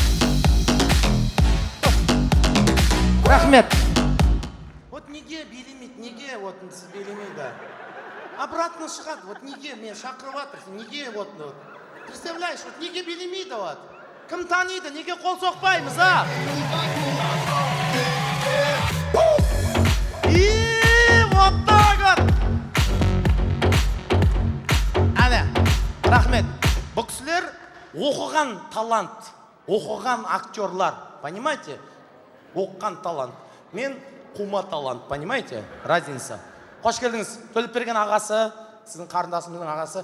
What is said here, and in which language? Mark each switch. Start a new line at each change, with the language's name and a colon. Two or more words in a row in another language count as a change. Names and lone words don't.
Kazakh: Рахмет. Вот неге билемейді, неге вот сіз билемейді? Обратно шығады, вот неге мен шақырып жатырсың, неге вот, представляешь, вот неге билемейді вот? Кім таниды, неге қол соқпаймыз, а?
Russian: И вот так вот.
Kazakh: Әне, рахмет. Бұл кісілер оқыған талант, оқыған актерлар, понимаете? Оққан талант. Мен қума талант, понимаете? Разница. Қош келдіңіз. Төлеп берген ағасы, сіздің қарындасымыздың ағасы.